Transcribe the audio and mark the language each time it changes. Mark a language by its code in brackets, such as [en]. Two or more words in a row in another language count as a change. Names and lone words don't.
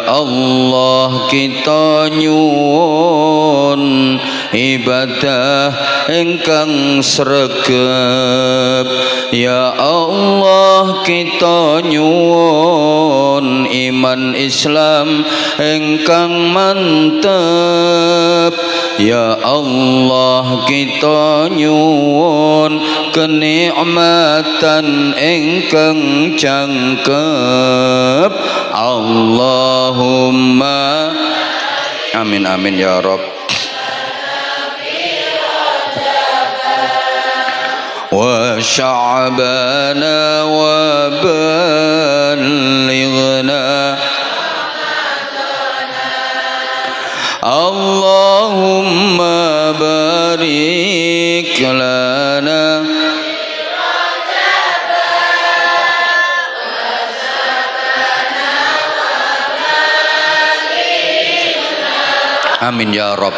[jv] Allah kita nyuwun ibadah ingkang sregep [ar] يا الله [jv] kita nyuwun iman Islam ingkang mantep [ar] يا الله [jv] kita nyuwun kenikmatan ingkang jangkep [ar] اللهم آمين آمين يا رب وشعبان و بلغنا اللهم بارك لنا آمين يا رب